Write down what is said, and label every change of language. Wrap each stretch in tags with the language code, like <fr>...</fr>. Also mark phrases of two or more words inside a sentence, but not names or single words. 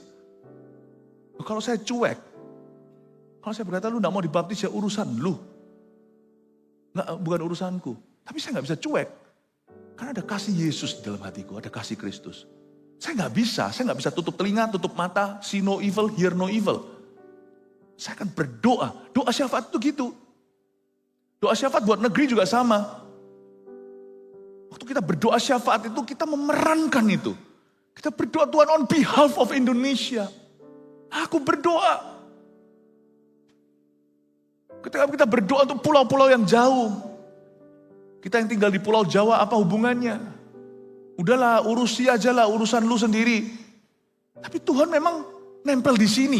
<id>Loh, kalau saya cuek, kalau saya berkata lu nggak mau dibaptis ya urusan lu. Nggak, bukan urusanku. Tapi saya nggak bisa cuek. Karena ada kasih Yesus di dalam hatiku, ada kasih Kristus. Saya nggak bisa tutup telinga, tutup mata,</id> <en>see no evil, hear no evil.</en> <id>Saya akan berdoa, doa syafaat itu gitu. Doa syafaat buat negeri juga sama. Waktu kita berdoa syafaat itu kita memerankan itu. Kita berdoa Tuhan</id> <en>on behalf of</en> <id>Indonesia. Aku berdoa. Ketika kita berdoa untuk pulau-pulau yang jauh. Kita yang tinggal di Pulau Jawa apa hubungannya? Udahlah urusi aja lah urusan lu sendiri. Tapi Tuhan memang nempel di sini.</id>